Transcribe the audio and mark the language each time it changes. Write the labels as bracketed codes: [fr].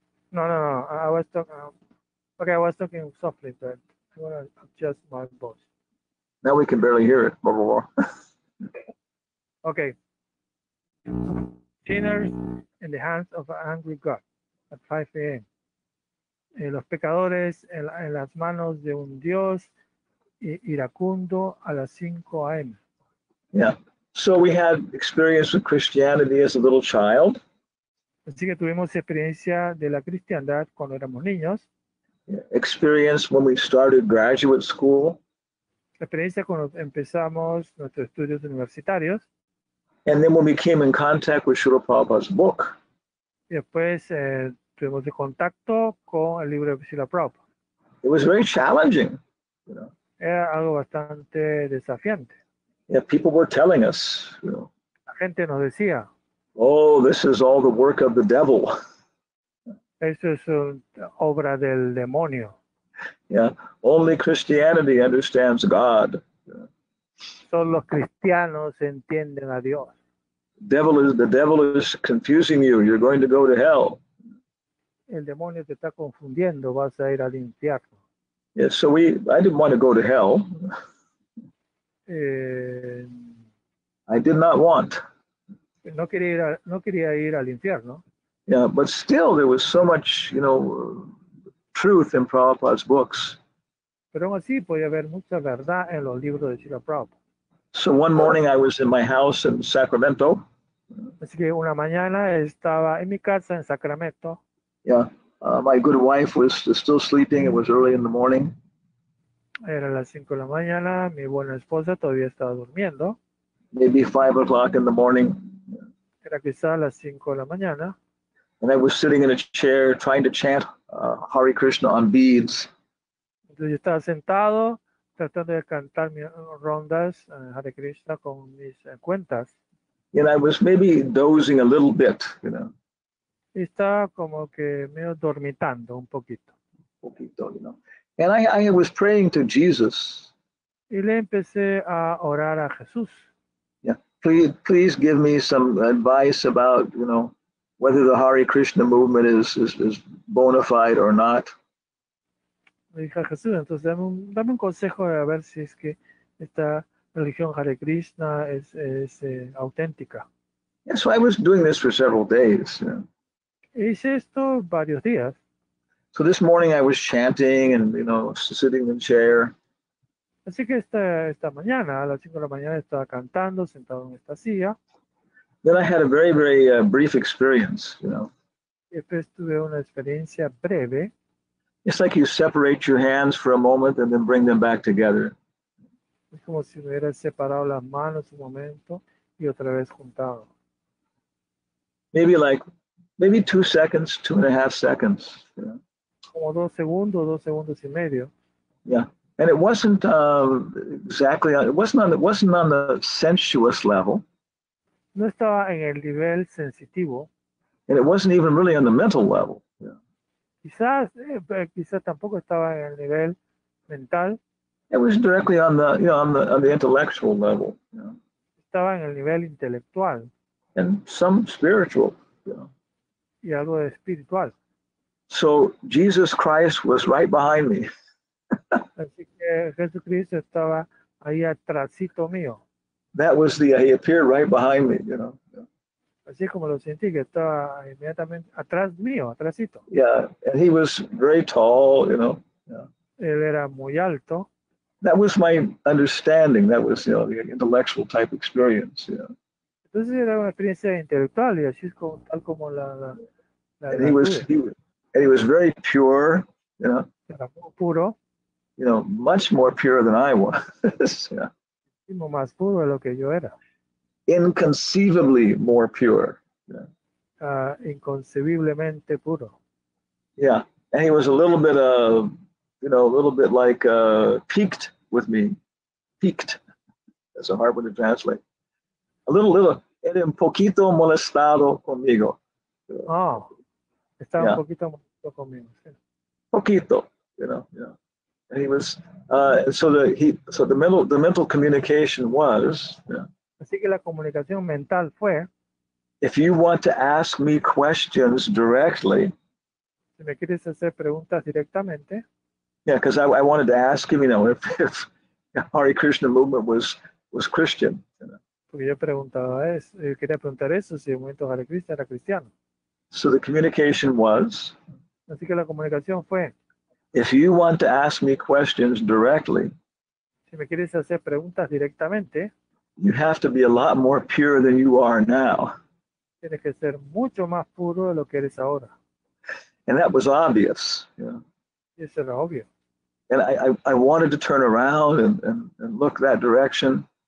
[en] No. I was talking. Okay, I was talking softly, but I want to adjust my voice. Now we can barely hear it. Okay. Sinners in the hands of an angry God at 5 a.m. [es] Los pecadores en las manos de un Dios iracundo a las 5 a.m. [en] Yeah. So we had experience with Christianity as a little child. [es] Así que tuvimos experiencia de la cristiandad cuando éramos niños. [en] Experience when we started graduate school. [es] Experiencia cuando empezamos nuestros estudios universitarios. [en] And then when we came in contact with Srila Prabhupada's book. [es] Y después tuvimos contacto con el libro de Srila Prabhupada. [en] It was very challenging. [es] Era algo bastante desafiante. [en] Yeah, people were telling us, [es] La gente nos decía, [en] oh, this is all the work of the devil. [es] Eso es obra del demonio. [en] Yeah, only Christianity understands God. [es] Solo los cristianos entienden a Dios. [en] The devil is confusing you. You're going to go to hell. [es] El demonio te está confundiendo, vas a ir al infierno. [en] Yeah, so I didn't want to go to hell. I did not want. [es] No quería ir al infierno. [en] Yeah, but still there was so much, truth in Prabhupada's books. [es] Pero aún así podía haber mucha verdad en los libros de Srila Prabhupada. [en] So one morning I was in my house in Sacramento. [es] Así que una mañana estaba en mi casa en Sacramento. [en] Yeah, my good wife was still sleeping. It was early in the morning. [es] Era las 5 de la mañana. Mi buena esposa todavía estaba durmiendo. [en] Maybe 5 o'clock in the morning. [es] Era quizá las 5 de la mañana. [en] And I was sitting in a chair trying to chant Hare Krishna on beads. [es] Entonces yo estaba sentado tratando de cantar mis rondas Hare Krishna con mis cuentas. [en] And I was maybe dozing a little bit, [es] Y estaba como que medio dormitando un poquito. [en] And I was praying to Jesus. [es] Y le empecé a orar a Jesús. [en] Yeah, please give me some advice about, whether the Hare Krishna movement is bona fide or not. [es] Le dije a Jesús, entonces dame un consejo a ver si es que esta religión Hare Krishna es auténtica. [en] Yeah, so I was doing this for several days. [es] Hice esto varios días. [en] So this morning I was chanting and, sitting in the chair. [es] Así que esta mañana, a las 5 de la mañana, estaba cantando, sentado en esta silla. [en] Then I had a very, very brief experience, [es] Y después tuve una experiencia breve. [en] It's like you separate your hands for a moment and then bring them back together. [es] Es como si me hubiera separado las manos un momento y otra vez juntado. [en] Maybe 2 seconds, 2.5 seconds. You know? [es] Como 2 segundos y medio. [en] Yeah, and it wasn't exactly. It wasn't on the sensuous level. [es] No estaba en el nivel sensitivo. [en] And it wasn't even really on the mental level. Yeah. [es] Quizás tampoco estaba en el nivel mental. [en] It was directly on the intellectual level. You know. [es] Estaba en el nivel intelectual. [en] And some spiritual. You know. [es] Y algo de espiritual. [en] So Jesus Christ was right behind me. [es] Así que Jesucristo estaba ahí atrásito mío. [en] That was he appeared right behind me, you know. [es] Así como lo sentí, que estaba inmediatamente atrás mío, atrásito. [en] Yeah, and he was very tall, you know. Yeah. [es] Él era muy alto. [en] That was my understanding. That was, the intellectual type experience, you know. [es] Entonces era una experiencia intelectual y así es como, tal como la [en] and he was very pure, you know. [es] Era muy puro. [en] You know, much more pure than I was. Yeah. [es] Más puro de lo que yo era. [en] Inconceivably more pure. Yeah. [es] Inconcebiblemente puro. [en] Yeah, and he was a little bit like piqued with me. Piqued. That's a hard one to translate. A little, [es] era un poquito molestado conmigo. Estaba un poquito molestado conmigo. Sí. Poquito, [en] you know. And he was, so the mental communication was. Yeah. [es] Así que la comunicación mental fue. [en] If you want to ask me questions directly. [es] Si me quieres hacer preguntas directamente. [en] Yeah, because I wanted to ask him, if Hare Krishna movement was Christian. You know. [es] Porque yo quería preguntar eso, si el movimiento Hare Krishna era cristiano. [en] So the communication was. [es] Así que la comunicación fue. [en] If you want to ask me questions directly, [es] si me quieres hacer preguntas directamente, [en] you have to be a lot more pure than you are now. [es] Tienes que ser mucho más puro de lo que eres ahora. [en] And that was obvious. Yeah. [es] Y eso era obvio. [en] And I wanted to turn around and look that direction.